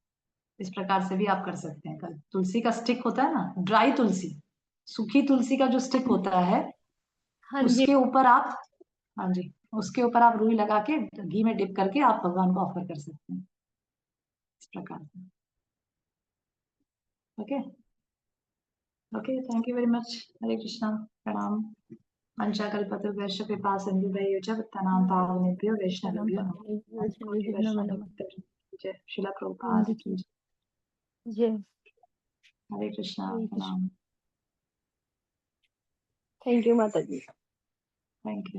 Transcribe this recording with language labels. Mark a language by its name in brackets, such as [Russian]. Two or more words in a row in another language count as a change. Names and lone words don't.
[Hindi] इस प्रकार से भी आप कर सकते हैं। कल तुलसी का स्टिक होता है ना, ड्राई तुलसी, सूखी तुलसी का जो स्टिक होता है, हाँ जी। उसके ऊपर आप, हाँ जी, उसके ऊपर आप रुई लगा के घी में डिप करके आप भगवान को ऑफर कर सकते हैं, इस प्रकार से। [English] OK. OK, thank you very much. [Hindi] हरे कृष्णा, प्रणाम। [Sanskrit] पंचाकल्पतरुभ्यश्च कृपा सिन्धुभ्यश्च पतितानां पावनेभ्यो वैष्णवेभ्यो नमः। [Hindi] कोटि वैष्णव भक्त जय, श्रीला प्रभुपाद की जय। जय। हरे कृष्णा, हरे कृष्ण। प्रणाम। [English] thank you [Hindi] माता जी। [English] thank you.